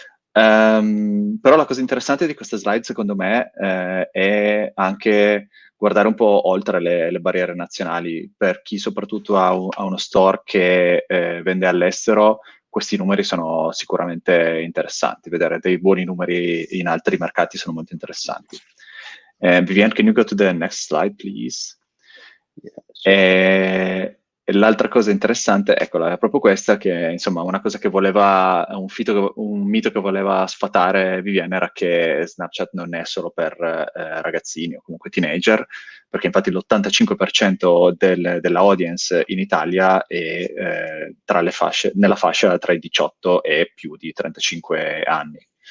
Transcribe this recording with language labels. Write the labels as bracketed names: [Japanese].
[Italian] Però la cosa interessante di questa slide, secondo me, è anche guardare un po' oltre le barriere nazionali. Per chi soprattutto ha uno store che vende all'estero, questi numeri sono sicuramente interessanti. Vedere dei buoni numeri in altri mercati sono molto interessanti. [English] Vivienne, can you go to the next slide, please? [Italian] Yeah, e l'altra cosa interessante, eccola, è proprio questa, che insomma una cosa che voleva, un mito che voleva sfatare Vivienne era che Snapchat non è solo per ragazzini o comunque teenager, perché infatti l'85% della audience in Italia è nella fascia tra i 18 e più di 35 anni.